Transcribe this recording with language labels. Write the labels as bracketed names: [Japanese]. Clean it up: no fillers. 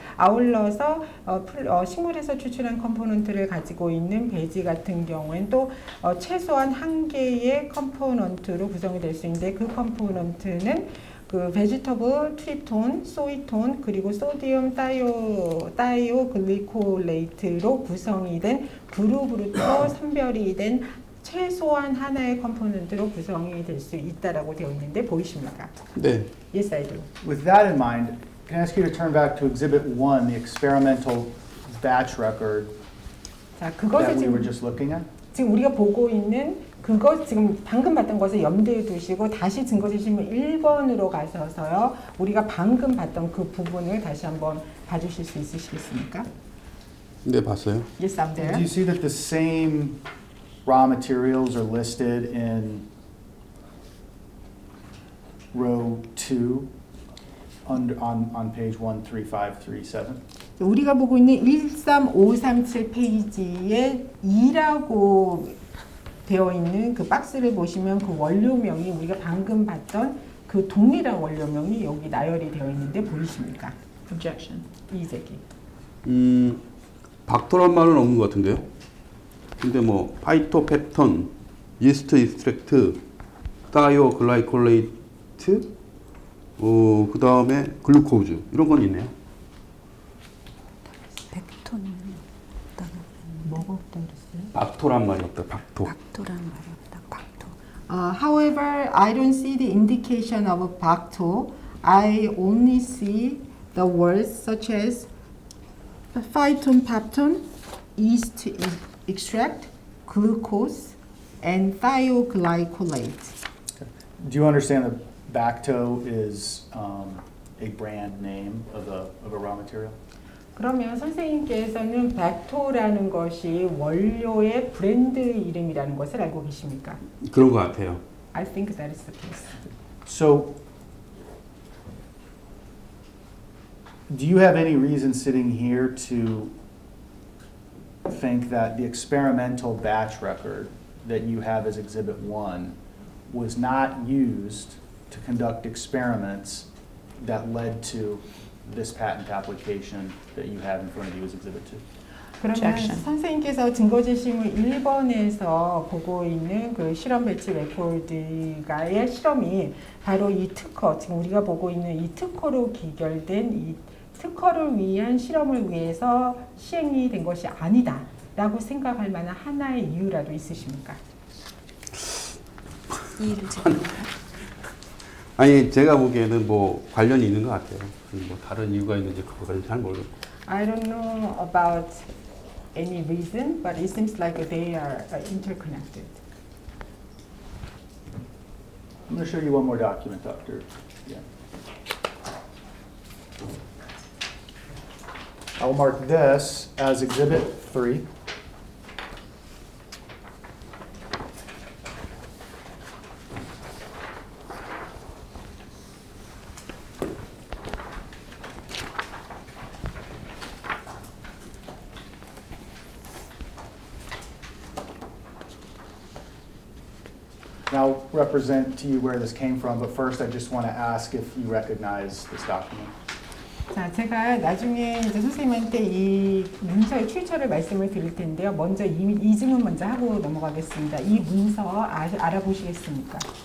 [Korean] 아울러서 식물에서 추출한 컴포넌트를 가지고 있는 배지 같은 경우엔 또 최소한 한 개의 컴포넌트로 구성이 될 수 있는데 그 컴포넌트는 그 베지터블 트립톤, 소이톤, 그리고 소디움 타이오글리콜레이트로 구성이 된 그룹으로부터 선별이 된 최소한 하나의 컴포넌트로 구성이 될 수 있다라고 되어 있는데 보이십니까? 네. [English] Yes, I do. With that in mind, can I ask you to turn back to Exhibit 1, the experimental batch record [Korean] 자, 그것을 [English] that we were [Korean] 지금, [English] just looking at? [Korean] 지금 우리가 보고 있는 그것 지금 방금 봤던 것을 염두에 두시고 다시 증거제시물 1번으로 가셔서요. 우리가 방금 봤던 그 부분을 다시 한번 봐주실 수 있으시겠습니까? 네, 봤어요. [English] Yes, I'm Do there. you see that the same raw materials are listed in row 2 on page 13537? 우리가 보고 있는 13537 페이지에 2라고 되어 있는 그 박스를 보시면 그 원료명이 우리가 방금 봤던 그 동일한 원료명이 여기 나열이 되어 있는데 보이십니까? Objection. [Korean] 이재기. 박토란 말은 없는 것 같은데요. 근데 뭐 파이토펩톤, 이스트 익스트랙트, 타이오글라이콜레이트, 그 다음에 글루코즈 이런 건 있네요. 백톤 없다고 뭐가 없다 그랬어요? 박토란 말이 없다. 박토. 박토란 말이 없다. 박토. [English] However, I don't see the indication of Bacto. I only see the words such as phyton, pepton, yeast extract, glucose, and thioglycolate. Do you understand that Bacto is a brand name of a raw material? [Korean] 그러면 선생님께서는 벡토라는 것이 원료의 브랜드 이름이라는 것을 알고 계십니까? 그런 것 같아요. [English] I think that is the case. So do you have any reason sitting here to think that the experimental batch record that you have as Exhibit 1 was not used to conduct experiments that led to this patent application that you have in front of you as Exhibit 2? [Korean] 그러면 [English] Objection. [Korean] 선생님께서 증거제시물 1번에서 보고 있는 그 실험 배치 레코드가의 실험이 바로 이 특허, 지금 우리가 보고 있는 이 특허로 기결된 이 특허를 위한 실험을 위해서 시행이 된 것이 아니다 라고 생각할 만한 하나의 이유라도 있으십니까? 이해를 제대로. 아니 제가 보기에는 뭐 관련이 있는 것 같아요. 뭐 다른 이유가 있는지 그거는 잘 모르겠고. [English] I don't know about any reason, but it seems like they are interconnected. I'm going to show you one more document, Dr. Yeah. I'll mark this as Exhibit 3. And I'll represent to you where this came from, but first I just want to ask if you recognize this document. [Korean] 자, 제가 나중에 이제 선생님한테 이 문서의 출처를 말씀을 드릴 텐데요. 먼저 이 질문 먼저 하고 넘어가겠습니다. 이 문서 알아보시겠습니까?